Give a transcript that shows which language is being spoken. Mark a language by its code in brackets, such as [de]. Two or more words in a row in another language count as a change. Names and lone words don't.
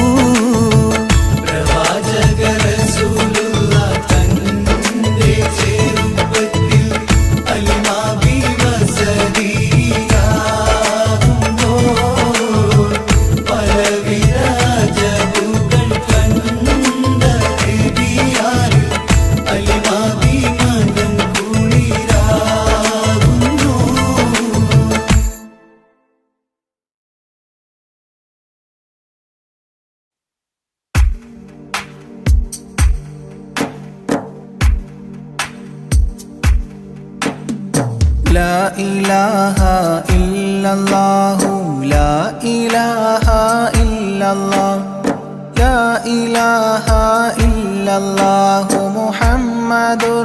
[ml] പ്രവാചക റസൂലുള്ള തന്റെ ചെറുപ്പത്തിൽ അലിമാബി വസതിയിലാകുമ്പോൾ പലവിധ ജബുകൾ കണ്ട നബിയാരിൽ അലിമാബി മനം കുളിരാകുന്നു. [ar] لا إله إلا الله لا إله إلا الله لا إله إلا الله محمد